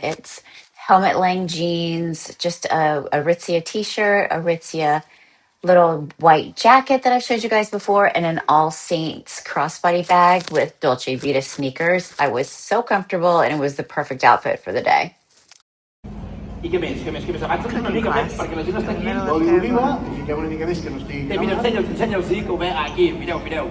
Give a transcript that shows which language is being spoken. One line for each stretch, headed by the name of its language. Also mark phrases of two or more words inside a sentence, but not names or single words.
English: It's helmet length jeans, just a Aritzia t-shirt, Aritzia little white jacket that I've showed you guys before, and an All Saints crossbody bag with Dolce Vita sneakers. I was so comfortable, and it was the perfect outfit for the day.
Catalan: I què més? Avança'ns una mica, perquè la gent està aquí. L'olio d'oliva, i fiquem una mica més que no estigui Mira, ensenya'ls, sí, que ho ve aquí, mireu.